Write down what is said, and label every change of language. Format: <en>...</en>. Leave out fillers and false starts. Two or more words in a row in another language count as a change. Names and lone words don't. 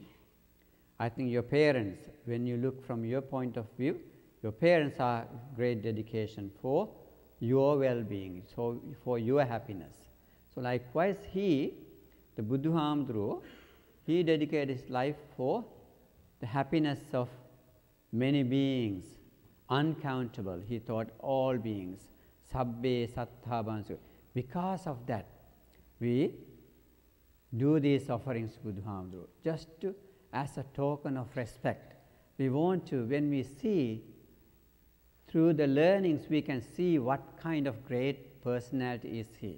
<en>I think your parents, when you look from your point of view, your parents are great dedication for your well-being, so for your happiness. So likewise he, the Buddhahamduru, he dedicated his life for the happiness of many beings, uncountable. He thought all beings,</en> <pi>sabbe sattha bansu.</pi> <en>Because of that, we do these offerings to Buddhahamduru, just to, as a token of respect. We want to, when we see, through the learnings, we can see what kind of great personality is he.</en>